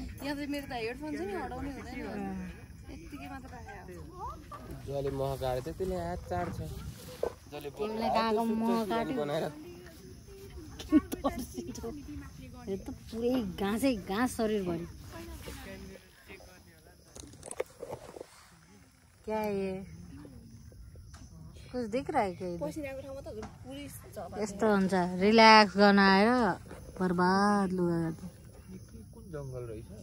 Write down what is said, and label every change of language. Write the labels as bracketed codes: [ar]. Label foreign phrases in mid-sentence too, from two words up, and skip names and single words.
[ne] मेरो त हेडफोन छ नि हटाउनै हुँदैन यतिकै मात्र राखेको जले मह काट्यो त्यसले हात चाड्छ जले तिमीले कहाँको मह काट्यो यो त पुरै घाँसै घाँस शरीरभरि [hi] क्या ये कुछ देख रहा है क्या [ne] यस्तो हुन्छ रिल्याक्स गर्न आएर बर्बाद लुगा गर्छ जङ्गल रहेछ